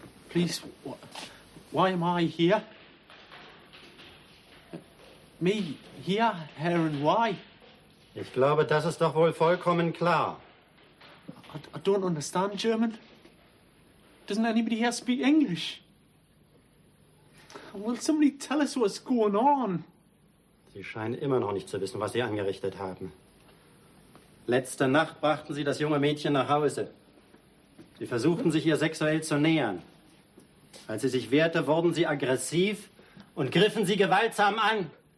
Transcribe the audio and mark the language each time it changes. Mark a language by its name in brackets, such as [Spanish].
[English] Please, why am I here? Me here, Herr and why? [German] Ich glaube, das ist doch wohl vollkommen klar. [English] I don't understand German. Doesn't anybody here speak English? Will somebody tell us what's going on? [German] Sie scheinen immer noch nicht zu wissen, was Sie angerichtet haben. Letzte Nacht brachten Sie das junge Mädchen nach Hause. Sie versuchten, sich ihr sexuell zu nähern. Als sie sich wehrte, wurden sie aggressiv und griffen sie gewaltsam an.